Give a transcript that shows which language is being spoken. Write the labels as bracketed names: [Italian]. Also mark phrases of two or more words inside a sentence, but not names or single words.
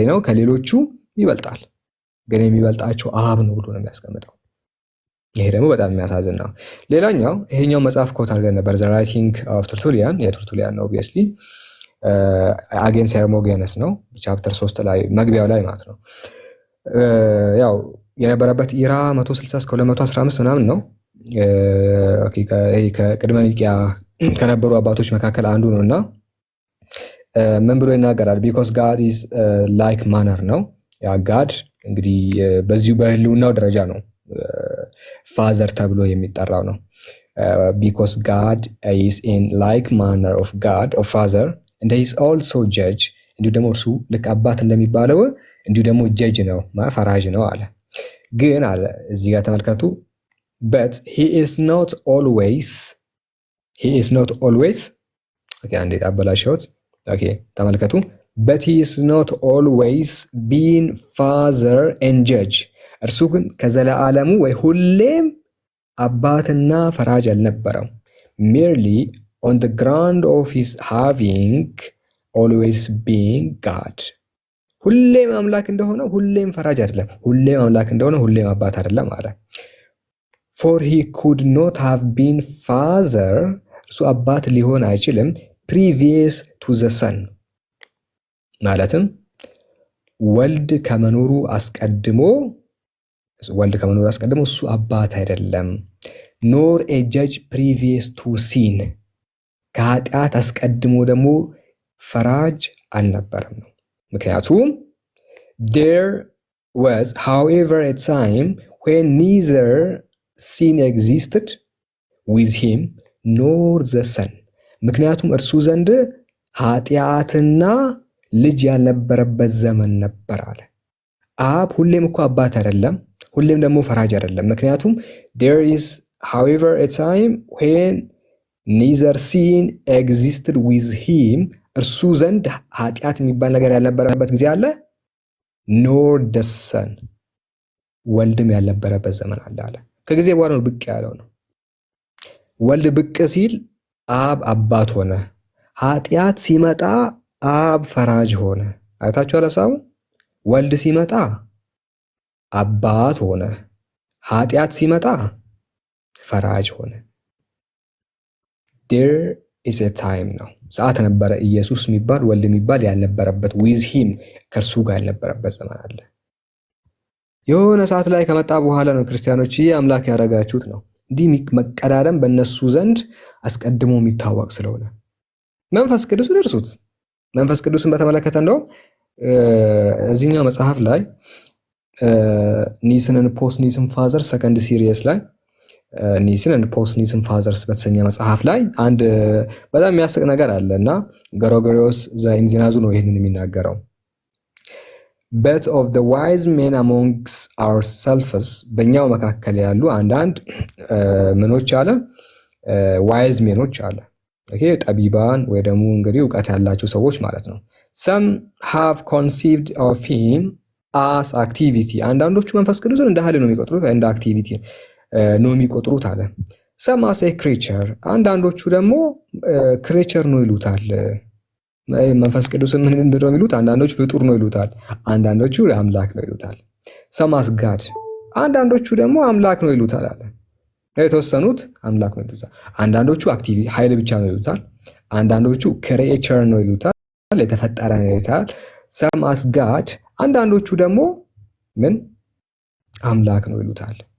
[Amharic] ነው፣ ከሌሎቹ ይበልጣል። ግን የሚበልጣቸው አብ ነው ብሎ ነው የሚያስቀምጠው። ይሄ ደግሞ በጣም የሚያሳዝን ነው። ሌላኛው ይሄኛው መጽሐፍ ኮት አድርገን ነበር፣ ዘ ራይቲንግ ኦፍ ተርቱሊያን የተርቱሊያን ነው ኦብቪየስሊ አጌንስ ሄርሞጌነስ ነው ቻፕተር 3 ላይ መግቢያው ላይ ማለት ነው። ያው የነበረበት ኢራ 160 እስከ 215 ምናምን ነው። ኦኬ፣ ከቅድመ ኒቂያ ከነበሩ አባቶች መካከል አንዱ ነውና ምን ብሎ ይናገራል? [English] because God is like manner [Amharic] ነው። ያ ጋድ እንግዲህ በዚሁ በህልውናው ደረጃ ነው ፋዘር ተብሎ የሚጠራው ነው። [English] because God is in like manner of God of father and he is also judge [Amharic] እንዲሁ ደግሞ እርሱ ልክ አባት እንደሚባለው እንዲሁ ደግሞ ጀጅ ነው፣ ፈራጅ ነው አለ። ግን አለ እዚህ ጋር ተመልከቱ፣ [English] but he is not [Amharic] always ኦኬ፣ አንዴ አበላሽሁት። ኦኬ ተመልከቱ፣ [English] but he is not always being father and judge [Amharic] እርሱ ግን ከዘለዓለሙ ወይ ሁሌም አባትና ፈራጅ አልነበረም። [English] merely on the ground of his having always been God [Amharic] ሁሌም አምላክ እንደሆነ ሁሌም ፈራጅ አይደለም። ሁሌም አምላክ እንደሆነ ሁሌም አባት አይደለም አለ። [English] for he could not have been father [Amharic] እርሱ አባት ሊሆን አይችልም [English] previous to the son [Amharic] ማለትም ወልድ ከመኖሩ አስቀድሞ እሱ አባት አይደለም። [English] nor a judge previous to sin [Amharic] ከኃጢአት አስቀድሞ ደግሞ ፈራጅ አልነበረም ነው። ምክንያቱም [English] there was however a time when neither sin existed with him nor the son [Amharic] ምክንያቱም እርሱ ዘንድ ኃጢአትና ልጅ ያልነበረበት ዘመን ነበር አለ። አብ ሁሌም እኮ አባት አይደለም፣ ሁሌም ደግሞ ፈራጅ አይደለም። ምክንያቱም [English] there is however a time when neither sin existed with him [Amharic] እርሱ ዘንድ ኃጢአት የሚባል ነገር ያልነበረበት ጊዜ አለ [English] nor the son [Amharic] ወልድም ያልነበረበት ዘመን አለ። ከጊዜ በኋላ ነው ብቅ ያለው ነው። ወልድ ብቅ ሲል አብ አባት ሆነ። ኃጢአት ሲመጣ አብ ፈራጅ ሆነ። አይታችኋል ሐሳቡ? ወልድ ሲመጣ አባት ሆነ። ኃጢአት ሲመጣ ፈራጅ ሆነ። [English] there is a time [Amharic] ነው ሰዓት ነበረ ኢየሱስ የሚባል ወልድ የሚባል ያልነበረበት [English] with him [Amharic] ከእርሱ ጋር ያልነበረበት ዘመን አለ። የሆነ ሰዓት ላይ ከመጣ በኋላ ነው ክርስቲያኖች አምላክ ያደረጋችሁት ነው። እንዲህ መቀዳደም በእነሱ ዘንድ አስቀድሞ የሚታወቅ ስለሆነ መንፈስ ቅዱስን እርሱት። መንፈስ ቅዱስን በተመለከተ እንደው እዚህኛው መጽሐፍ ላይ ኒስን ኤንድ ፖስት ኒስን ፋዘር ሰከንድ ሲሪየስ ላይ ኒስን ኤንድ ፖስት ኒስን ፋዘርስ በተሰኘ መጽሐፍ ላይ አንድ በጣም የሚያስቅ ነገር አለ እና ገሮጎሪዮስ ዘኢንዚናዙ ነው ይሄንን የሚናገረው። [English] but of the wise men amongst ourselves [Amharic] በእኛው መካከል ያሉ አንዳንድ ምኖች አለ [English] wise men [Amharic] ዎች አለ። ኦኬ ጠቢባን ወይ ደግሞ እንግዲህ ዕውቀት ያላቸው ሰዎች ማለት ነው። [English] some have conceived of him as activity [Amharic] አንዳንዶቹ መንፈስ ቅዱስን እንደ ኃይል ነው የሚቆጥሩት፣ እንደ አክቲቪቲ ነው የሚቆጥሩት አለ። [English] some as a creature [Amharic] አንዳንዶቹ ደግሞ ክሬቸር ነው ይሉታል። መንፈስ ቅዱስን ምን እንደሆነ የሚሉት አንዳንዶቹ ፍጡር ነው ይሉታል፣ አንዳንዶቹ አምላክ ነው ይሉታል። [English] some as God [Amharic] አንዳንዶቹ ደግሞ አምላክ ነው ይሉታል አለ። የተወሰኑት አምላክ ነው ይሉታል፣ አንዳንዶቹ አክቲቪቲ ኃይል ብቻ ነው ይሉታል፣ አንዳንዶቹ ክሬቸር ነው ይሉታል፣ የተፈጠረ ነው ይሉታል። [English] some as God [Amharic] አንዳንዶቹ ደግሞ ምን አምላክ ነው ይሉታል።